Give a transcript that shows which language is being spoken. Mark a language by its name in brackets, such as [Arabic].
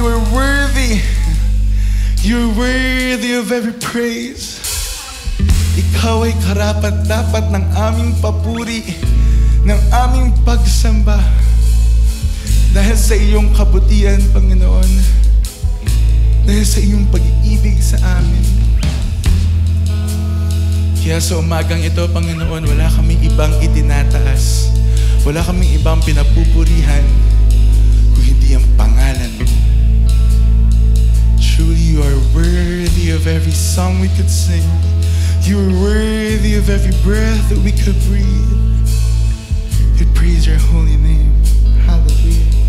[English] You're worthy of every praise. [Filipino] Ikaw ay karapat-dapat ng aming papuri, ng aming pagsamba. Dahil sa iyong kabutihan, Panginoon. Dahil sa iyong pag-ibig sa amin. Kaya sa umagang ito, Panginoon, wala kaming ibang itinataas. Wala kaming ibang pinapupurihan kung hindi ang pangalan mo. [English] Truly, you are worthy of every song we could sing. You are worthy of every breath that we could breathe. We praise your holy name. Hallelujah.